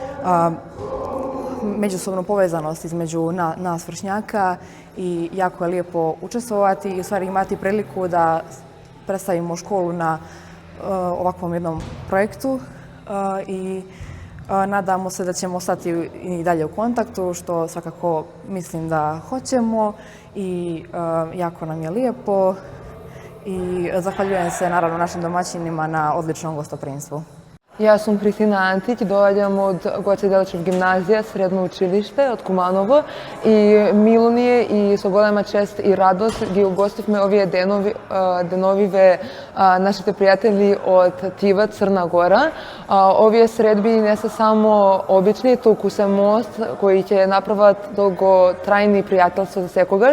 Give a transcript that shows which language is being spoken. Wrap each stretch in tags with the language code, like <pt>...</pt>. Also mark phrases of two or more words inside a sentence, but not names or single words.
<sr>međusobnu povezanost između nas vršnjaka i jako je lijepo učestvovati i u stvari imati priliku da predstavimo školu na ovakvom jednom projektu i nadamo se da ćemo ostati i dalje u kontaktu, što svakako mislim da hoćemo i jako nam je lijepo i zahvaljujem se naravno našim domaćinima na odličnom gostoprimstvu.</sr> <mk>Ја сам Кристина Антић, долазим од Гоце Делчев гимназија, средно училиште од Куманово и мило ми је и со голема чест и радост ги угостивме овие деновиве нашите пријатели од Тива, Црна Гора. Овие средби не се само обични, туку се мост кои ќе направат долготрајни пријателства за секогаш.</mk>